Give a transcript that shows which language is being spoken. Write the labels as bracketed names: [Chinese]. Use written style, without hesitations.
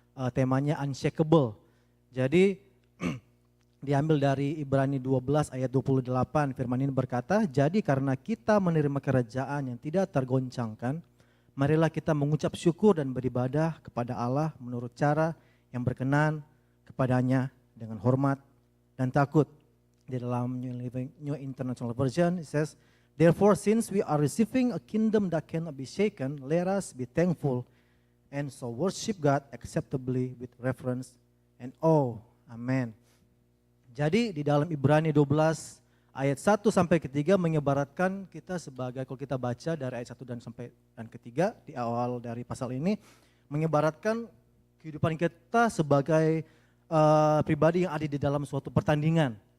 [Indonesian] Temanya unshakable. Jadi diambil dari Ibrani 12 ayat 28, firman ini berkata, "Jadi karena kita menerima kerajaan yang tidak tergoncangkan, marilah kita mengucap syukur dan beribadah kepada Allah menurut cara yang berkenan kepadanya dengan hormat dan takut." Di dalam [English] New International Version it says, "Therefore since we are receiving a kingdom that cannot be shaken, let us be thankful and so worship God acceptably with reverence and awe." Amen. [Indonesian] Jadi di dalam Ibrani 12 ayat 1 sampai ke-3 mengibaratkan kita sebagai, kalau kita baca dari ayat 1 dan ke-3 di awal dari pasal ini, mengibaratkan kehidupan kita sebagai pribadi yang ada di dalam suatu pertandingan.